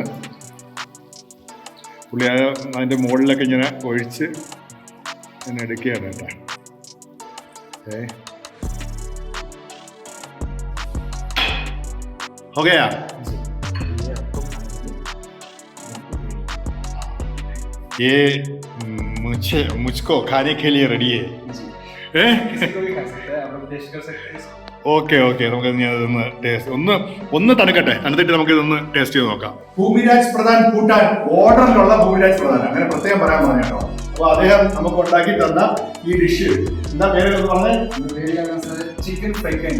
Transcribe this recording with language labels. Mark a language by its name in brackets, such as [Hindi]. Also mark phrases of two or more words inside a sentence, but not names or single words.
[Malayalam] പുള്ളി അതിൻ്റെ മുകളിലൊക്കെ ഇങ്ങനെ ഒഴിച്ച് ഇങ്ങനെ എടുക്കുകയാണ് കേട്ടോ. ഓക്കെയാ? [Hindi] ये मुझको खाने के लिए रेडी है किसी को भी खा सकते हैं, आप लोग टेस्ट कर सकते हैं. [Malayalam] ഓക്കെ ഓക്കെ നമുക്ക് ഇനി അതൊന്ന് ടേസ്റ്റ് ഒന്ന് തണുക്കട്ടെ, തണുത്തിട്ട് നമുക്ക് ഇതൊന്ന് ടേസ്റ്റ് ചെയ്ത് നോക്കാം. ഭൂമി രാജ് പ്രധാൻ കൂട്ടാൻ ഓർഡറിലുള്ള ഭൂമി രാജ് പ്രധാൻ അങ്ങനെ പ്രത്യേകം പറയാൻ പറഞ്ഞു കേട്ടോ. അപ്പൊ അദ്ദേഹം നമുക്ക് ഉണ്ടാക്കി തന്ന ഈ ഡിഷ് എന്താ പേര് എന്ന് പറഞ്ഞേ? ചിക്കൻ ഫ്രൈക്കൻസ്.